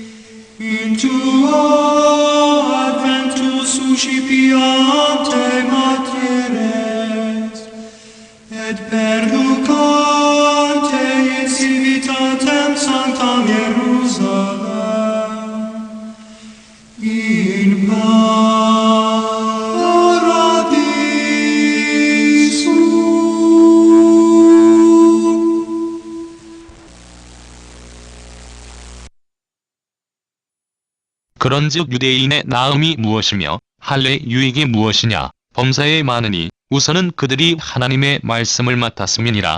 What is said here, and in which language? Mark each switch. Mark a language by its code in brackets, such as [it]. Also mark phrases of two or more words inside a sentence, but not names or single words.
[la] in tuo adventus suscipiante materes et perducante in civitatem sanctam Hierusalem in paradiso. [ko] 그런즉 유대인의 나음이 무엇이며 할례의 유익이 무엇이냐. 범사에 많으니 우선은 그들이 하나님의 말씀을 맡았음이니라.